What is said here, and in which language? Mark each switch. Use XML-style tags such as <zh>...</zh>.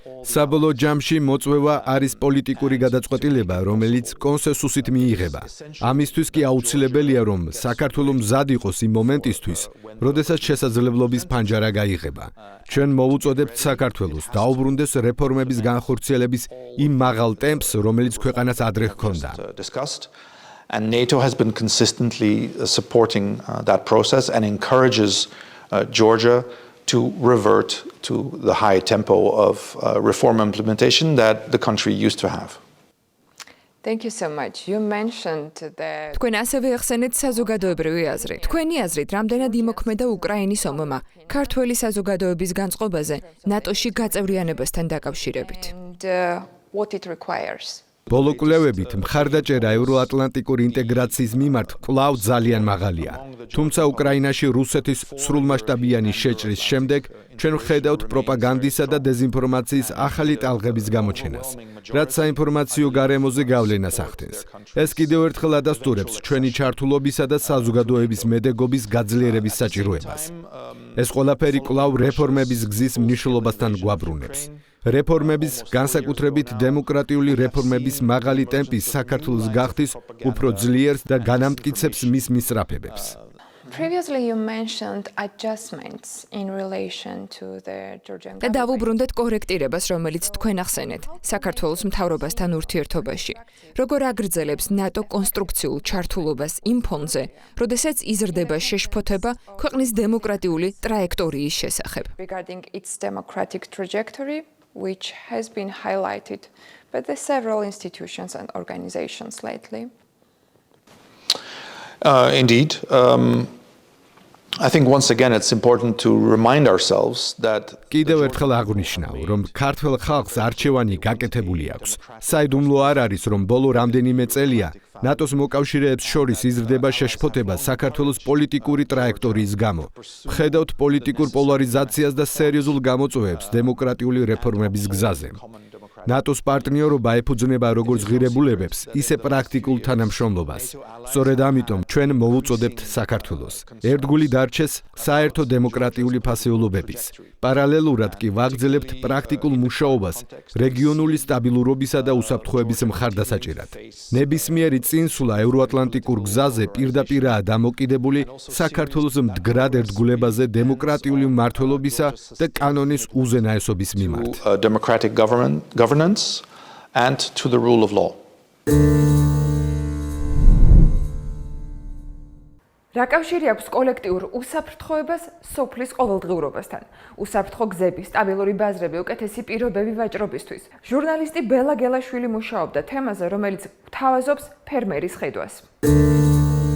<ka>საბოლოო ჯამში მოწვევა არის პოლიტიკური გადაწყვეტილება, რომელიც კონსენსუსით მიიღება. ამისთვის კი აუცილებელია, რომ საქართველოს მზად იყოს იმ მომენტისთვის, როდესაც შესაძლებლობის ფანჯარა გაიღება. ჩვენ მოვუწოდებთ საქართველოს დაუბრუნდეს რეფორმების განხორციელების იმ მაღალ ტემპს, რომელიც ქვეყანას ადრე ჰქონდა.</ka> <en>And NATO has been consistently supporting that process and encourages Georgia to revert to the high tempo of reform implementation that the country used to have. Thank you so much. You mentioned that</en> <ka>თქვენ ასევე ახსენეთ საზოგადოებრივი აზრი. თქვენი აზრით, რამდენად იმოქმედა უკრაინის ომმა ქართველი საზოგადოების განწყობაზე ნატოში გაწევრიანებასთან დაკავშირებით?</ka> <en>and what it requires.</en> <ka>ბოლო კვლევებით მხარდაჭერა ევროატლანტიკური ინტეგრაციის მიმართ კვლავ ძალიან მაღალია. თუმცა უკრაინაში რუსეთის სრულმასშტაბიანი შეჭრის შემდეგ ჩვენ ვხედავთ პროპაგანდისა და დეზინფორმაციის ახალი ტალღების გამოჩენას, რაც საინფორმაციო გარემოზე გავლენას ახდენს. ეს კიდევ ერთხელ ადასტურებს ჩვენი ჩართულობისა და საზოგადოების მედეგობის გაძლიერების საჭიროებას. ეს ყველაფერი კვლავ რეფორმების გზის მნიშვნელობასთან გვაბრუნებს. რეფორმების, განსაკუთრებით დემოკრატიული რეფორმების მაღალი ტემპი საქართველოს გახდის უფრო ძლიერს და განამტკიცებს მის მისწრაფებებს.</ka> <en>Previously you mentioned adjustments in relation to the Georgian</en> <ka>და დავუბრუნდეთ კორექტირებას, რომელიც თქვენ ახსენეთ საქართველოს მთავრობასთან ურთიერთობაში. როგორ აგრძელებს ნატო კონსტრუქციულ ჩართულობას იმ ფონზე, როდესაც იზრდება შეშფოთება ქვეყნის დემოკრატიული ტრაექტორიის შესახებ.</ka> <en>regarding its democratic trajectory, which has been highlighted by the several institutions and organizations lately. Indeed. I think once again it's important to remind ourselves that</en> <ka>კიდევ ერთხელ აღვნიშნავ, რომ ქართულ ხალხს არჩევანი გაკეთებული აქვს. საიდუმლო არ არის, რომ ბოლო რამდენიმე წელია ნატოს მოკავშირეებს შორის იზრდება შეშფოთება საქართველოს პოლიტიკური ტრაექტორიის გამო. ვხედავთ პოლიტიკურ პოლარიზაციას და სერიოზულ გამოწვევებს დემოკრატიული რეფორმების გზაზე. ნატოს პარტნიორობა ეფუძნება როგორც ღირებულებებს, ისე პრაქტიკულ თანამშრომლობას. სწორედ ამიტომ ჩვენ მოვუწოდებთ საქართველოს. ერთგული დარჩეს საერთო დემოკრატიული ფასეულობების. პარალელურად კი ვაგრძელებთ პრაქტიკულ მუშაობას რეგიონული სტაბილურობისა და უსაფრთხოების მხარდასაჭერად. ნებისმიერი წინსვლა ევროატლანტიკურ გზაზე პირდაპირაა დამოკიდებული საქართველოს მდგრად ერთგულებაზე დემოკრატიული მმართველობისა და კანონის უზენაესობის მიმართ.</ka> <en>Democratic governance and to the rule of law.</en> <ka>რა კავშირი აქვს კოლექტიურ უსაფრთხოებას სოფლის ყოველდღიურობასთან? უსაფრთხო გზები, სტაბილური ბაზრები, უკეთესი პირობები ვაჭრობისთვის. ჟურნალისტი ბელა გელაშვილი მუშაობდა თემაზე, რომელიც თავაზობს ფერმერის ხედვას.</ka>